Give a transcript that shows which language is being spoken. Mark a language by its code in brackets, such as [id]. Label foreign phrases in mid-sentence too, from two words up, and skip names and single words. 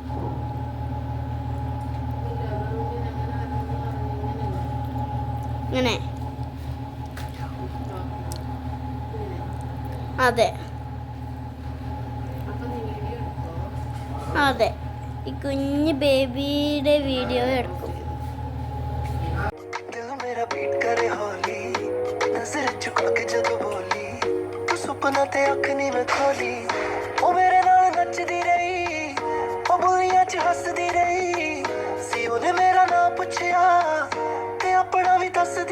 [ml] ഇങ്ങനെ. അതെ അതെ, ഈ കുഞ്ഞ് ബേബിയുടെ വീഡിയോ എടുക്കും. [pa] ਸੁਪਨਾ ਤੇ ਅੱਖ ਨੀ ਮੈਂ ਖੋਲੀ, ਉਹ ਮੇਰੇ ਨਾਲ ਨੱਚਦੀ ਰਹੀ, ਉਹ ਬੁਈਆਂ 'ਚ ਹੱਸਦੀ ਰਹੀ ਸੀ। ਉਹਨੇ ਮੇਰਾ ਨਾਂ ਪੁੱਛਿਆ ਤੇ ਆਪਣਾ ਵੀ ਦੱਸਦੀ।